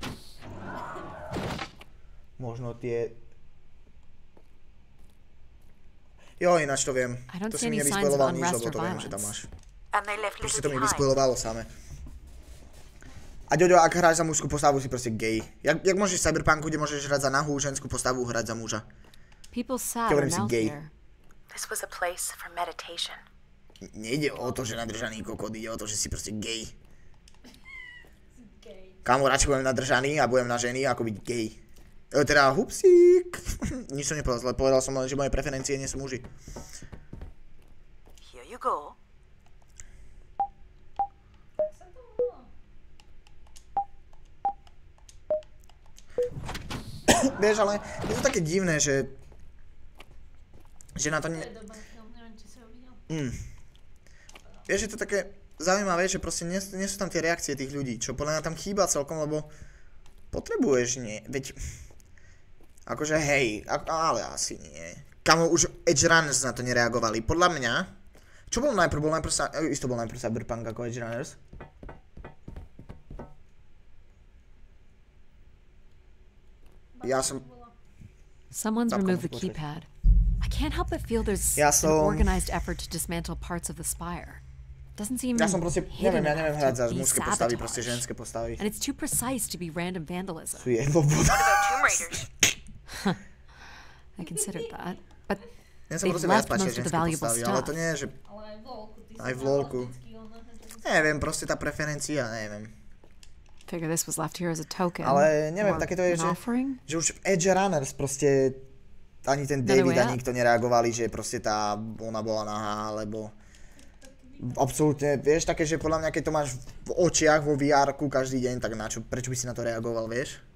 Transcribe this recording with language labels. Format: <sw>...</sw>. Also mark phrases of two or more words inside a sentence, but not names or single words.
<sk>Možno tie... Jo, ináč to viem. To si mi nevyspoiloval nič, lebo to viem, že tam máš. Proste to mi vyspoilovalo same. A Ďoďo, ak hráš za mužskú postavu, si proste gay. Jak môžeš v Cyberpunku, kde môžeš hrať za nahú ženskú postavu, hrať za muža?</sk> <en>People sat around gay. This was a place for meditation.</en> <sk>Nejde o to, že nadržaný kokot, ide o to, že si proste gay. Kámo, radšej budem nadržaný a budem na ženy, ako byť gay. Teda, hupsík. Nič som nepovedal, zle povedal som len, že moje preferencie nie sú muži.</sk> <en>Here you go.</en> <sk>Vieš, ale je to také divné, že na to nie... Vieš, je to také zaujímavé, že proste nie sú tam tie reakcie tých ľudí, čo podľa mňa tam chýba celkom, lebo potrebuješ veď... Akože hej, ale asi nie. Kamo, už Edge Runners na to nereagovali, podľa mňa... Čo bol najprv? Isto bol najprv Cyberpunk ako Edge Runners.</sk> <en>Someone's removed the keypad. I can't help but feel there's an organized effort to dismantle parts of the spire. Doesn't seem</en> <sk>neviem hrať za mužské postavy, proste ženské postavy.</sk> <en>And it's too precise to be random vandalism. What about Tomb Raiders? I considered that, but they've left most of the valuable stuff.</en> <sk>Ale to nie je, že aj v LOLku. Neviem, proste tá preferencia, neviem.</sk> <en>Figure this was left here as a token.</en> <sk>Ale neviem, takéto je, že už v Edge Runners proste ani ten David a nikto nereagovali, že proste ona bola nahá, alebo absolútne, vieš, také, že podľa mňa, keď to máš v očiach, vo VR-ku každý deň, tak prečo by si na to reagoval, vieš?</sk>